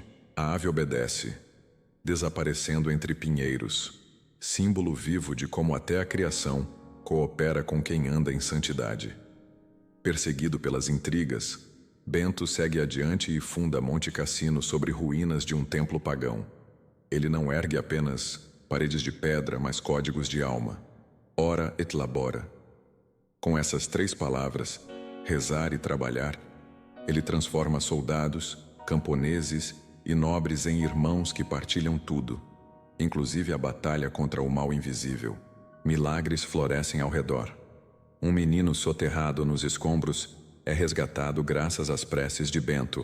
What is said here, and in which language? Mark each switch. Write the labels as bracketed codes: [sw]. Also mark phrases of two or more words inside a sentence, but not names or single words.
[pt] A ave obedece, desaparecendo entre pinheiros, símbolo vivo de como até a criação coopera com quem anda em santidade. Perseguido pelas intrigas, Bento segue adiante e funda Monte Cassino sobre ruínas de um templo pagão. Ele não ergue apenas paredes de pedra, mas códigos de alma. [la] Ora et labora. [pt] Com essas 3 palavras, rezar e trabalhar, ele transforma soldados, camponeses e nobres em irmãos que partilham tudo, inclusive a batalha contra o mal invisível. Milagres florescem ao redor. Um menino soterrado nos escombros é resgatado graças às preces de Bento.